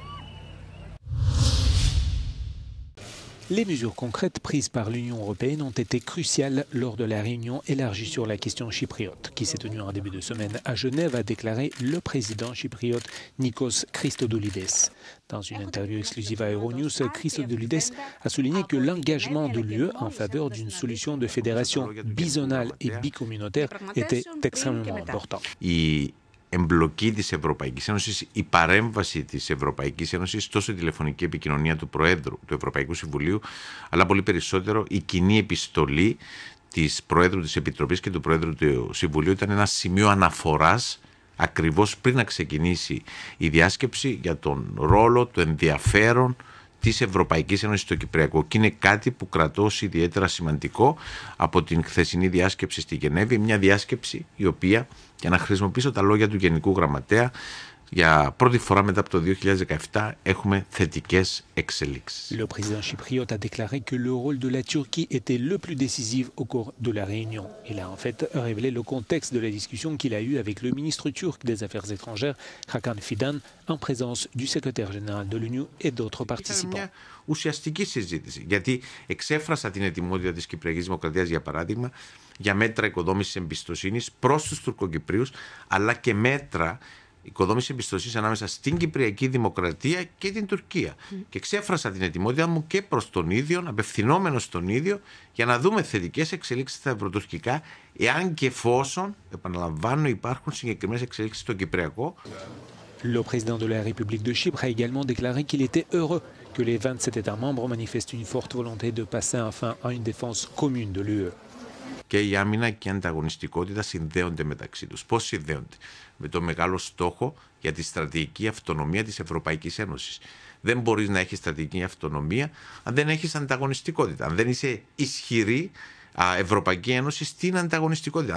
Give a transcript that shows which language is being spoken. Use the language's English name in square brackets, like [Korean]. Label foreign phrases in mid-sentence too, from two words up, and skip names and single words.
[French] Les mesures concrètes prises par l'Union européenne ont été cruciales lors de la réunion élargie sur la question chypriote, qui s'est tenue en début de semaine à Genève, a déclaré le président chypriote Nikos Christodoulides. Dans une interview exclusive à Euronews, Christodoulides a souligné que l'engagement de l'UE en faveur d'une solution de fédération bizonale et bicommunautaire était extrêmement important. [Greek] Εμπλοκή της Ευρωπαϊκής Ένωσης, η παρέμβαση της Ευρωπαϊκής Ένωσης, τόσο η τηλεφωνική επικοινωνία του Προέδρου του Ευρωπαϊκού Συμβουλίου, αλλά πολύ περισσότερο η κοινή επιστολή της Προέδρου της Επιτροπής και του Προέδρου του Συμβουλίου ήταν ένα σημείο αναφοράς ακριβώς πριν να ξεκινήσει η διάσκεψη για τον ρόλο, το ενδιαφέρον της Ευρωπαϊκής Ένωσης στο Κυπριακό. Και είναι κάτι που κρατώ ως ιδιαίτερα σημαντικό από την χθεσινή διάσκεψη στη Γενέβη, μια διάσκεψη η οποία, για να χρησιμοποιήσω τα λόγια του Γενικού Γραμματέα, για πρώτη φορά μετά από το 2017 έχουμε θετικές εξελίξεις. [French] Le président chypriote a déclaré que le rôle de la Turquie était le plus décisif au cours de la réunion. Il a en fait révélé le contexte de la discussion qu'il a eue avec le ministre turc des Affaires étrangères, Hakan Fidan, en présence du secrétaire général de l'Union et d'autres participants. [Greek] Ουσιαστική συζήτηση, γιατί εξέφρασα την ετοιμότητα της Κυπριακής Δημοκρατίας, για παράδειγμα, για μέτρα οικοδόμησης εμπιστοσύνης προς τους Τουρκοκυπρίους, αλλά και μέτρα οικοδόμηση εμπιστοσύνης ανάμεσα στην Κυπριακή Δημοκρατία και την Τουρκία. Και εξέφρασα την ετοιμότητα μου και προς τον ίδιο, απευθυνόμενος στον ίδιο, για να δούμε θετικές εξελίξεις στα ευρωτουρκικά, εάν και εφόσον, επαναλαμβάνω, υπάρχουν συγκεκριμένες εξελίξεις στο Κυπριακό. [French] Le président de la République de Chypre a également déclaré qu'il était heureux que les 27 États membres manifestent une forte volonté de passer enfin à une défense commune de l'UE. [Greek] Και η άμυνα και η ανταγωνιστικότητα συνδέονται μεταξύ τους. Πώς συνδέονται? Με το μεγάλο στόχο για τη στρατηγική αυτονομία της Ευρωπαϊκής Ένωσης. Δεν μπορείς να έχεις στρατηγική αυτονομία αν δεν έχεις ανταγωνιστικότητα. Αν δεν είσαι ισχυρή Ευρωπαϊκή Ένωση στην ανταγωνιστικότητα.